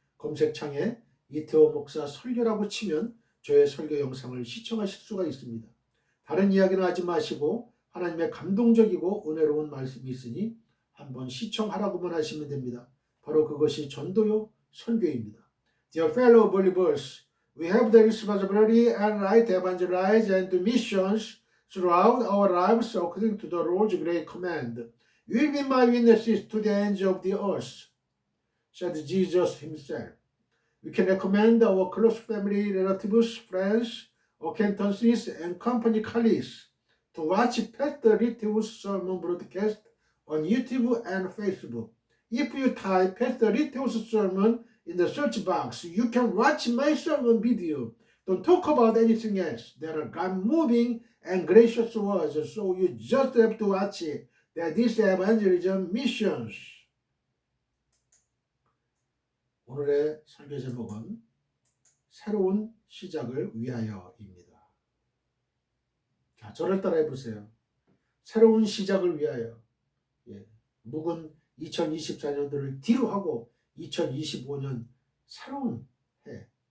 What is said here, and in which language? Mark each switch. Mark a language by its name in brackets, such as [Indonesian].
[Korean] 검색창에 이태호 목사 설교라고 치면 저의 설교 영상을 시청하실 수가 있습니다. 다른 이야기는 하지 마시고 하나님의 감동적이고 은혜로운 말씀이 있으니 한번 시청하라고만 하시면 됩니다. 바로 그것이 전도요 선교입니다. [English] Dear fellow believers, we have the responsibility and right to evangelize and do missions throughout our lives according to the Lord's great command. You will be my witnesses to the ends of the earth, said Jesus himself. We can recommend our close family, relatives, friends, acquaintances, and company colleagues to watch Pastor Ritew's sermon broadcast on YouTube and Facebook. If you type Pastor Ritew's sermon in the search box, you can watch my sermon video. Don't talk about anything else. There are God-moving and gracious words, so you just have to watch it. That is evangelism missions. [Korean] 오늘의 설교 제목은 새로운 시작을 위하여입니다. 자, 저를 따라해 보세요. 새로운 시작을 위하여. 묵은 2024년도를 뒤로 하고 2025년 새로운 해.